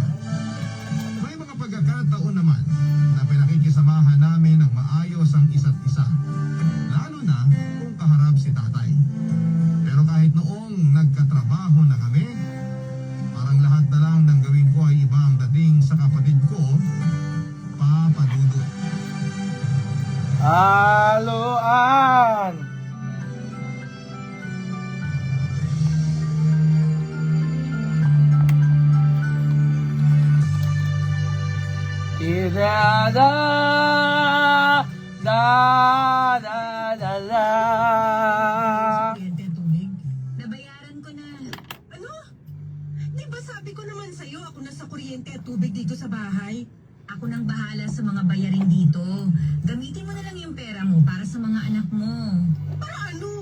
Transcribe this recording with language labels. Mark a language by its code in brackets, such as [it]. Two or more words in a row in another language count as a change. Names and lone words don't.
[tl] May mga pagkakataon naman na pinakikisamahan namin ng maayos ang isa't isa. Lalo na kung kaharap si tatay. Pero kahit noong nagkatrabaho na kami, parang lahat na lang ng gawin ko ay iba ang dating sa kapatid ko, Papa Dudut. Haloan! Da da da da da da. Kuryente at tubig. Nabayaran ko na. Ano? Di ba sabi ko naman sa'yo, ako na sa kuryente at tubig dito sa bahay? Ako nang bahala sa mga bayarin dito. Gamitin mo na lang yung pera mo para sa mga anak mo. Para ano?